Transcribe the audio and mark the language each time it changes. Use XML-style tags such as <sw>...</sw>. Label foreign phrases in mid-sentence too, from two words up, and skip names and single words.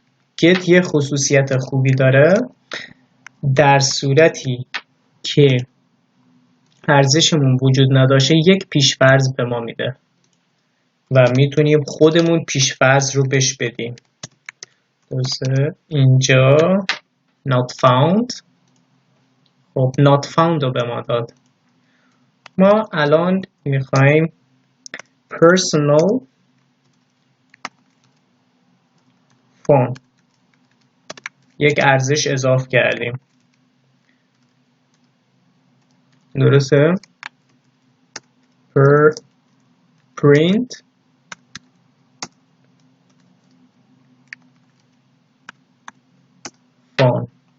<fa>get یه خصوصیت خوبی داره، در صورتی که ارزشمون وجود نداشته یک پیش‌فرض به ما میده و میتونیم خودمون پیش‌فرض رو بهش بدیم. درسته؟ اینجا</fa> <en>not found.</en> <fa>خب</fa> <en>not found</en> <fa>رو به ما داد. ما الان میخوایم</fa> <en>personal phone</en> <fa>یک ارزش اضافه کردیم، درسته؟</fa> <en>print phone.</en>